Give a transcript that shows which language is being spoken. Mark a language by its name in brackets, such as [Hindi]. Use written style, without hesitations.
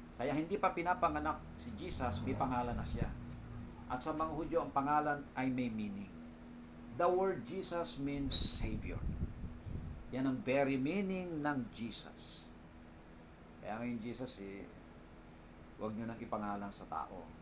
[Filipino] Kaya hindi pa pinapanganak si Jesus, may pangalan na siya. At sa mga Hudyo, ang pangalan ay may meaning. [English] The word Jesus means Savior. [Filipino] Yan ang very meaning ng Jesus. Kaya ngayon Jesus, huwag nyo nang ipangalan sa tao.